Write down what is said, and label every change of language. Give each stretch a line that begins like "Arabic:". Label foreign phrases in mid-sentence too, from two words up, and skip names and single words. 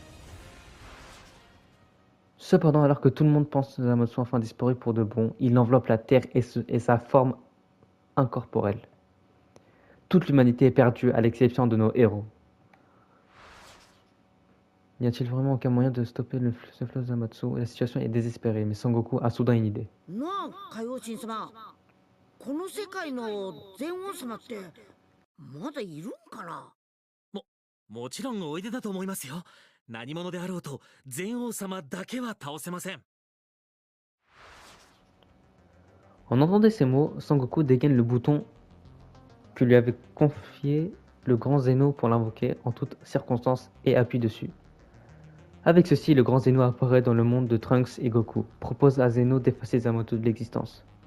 French: Cependant, alors que tout le monde pense que Zamatsu a enfin disparu pour de bon, il enveloppe la Terre et sa forme incorporelle. Toute l'humanité est perdue à l'exception de nos héros. N'y a-t-il vraiment aucun moyen de stopper ce flot de Zamatsu? La situation est désespérée, mais Sangoku a soudain une idée. Non, Kaioshin-sama.
Japanese: この世界の全王様ってまだいるんかな。もちろんおいでだと思いますよ。何者であろうと全王様だけは倒せません。
French: En entendant ces mots, Sangoku dégaine le bouton que lui avait confié le grand Zeno pour l'invoquer en toutes circonstances et appuie dessus. Avec ceci, le grand Zeno apparaît dans le monde de Trunks et Goku, propose à Zeno d'effacer Zamatsu de l'existence.